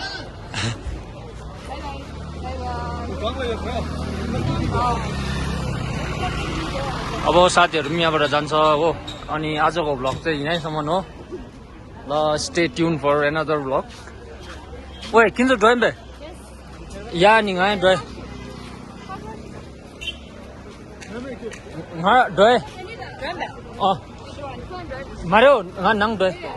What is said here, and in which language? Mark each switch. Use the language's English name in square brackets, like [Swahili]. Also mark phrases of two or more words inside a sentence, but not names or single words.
[Nepali] अब साथीहरू पनि यहाँबाट जान्छ हो अनि आजको भ्लग चाहिँ यहीँसम्म हो ल [English] stay tune for another vlog [Chinese] 喂，跟着转呗。呀，你俺转，俺转。转呗。哦，是吧？你放转。没有，俺能转。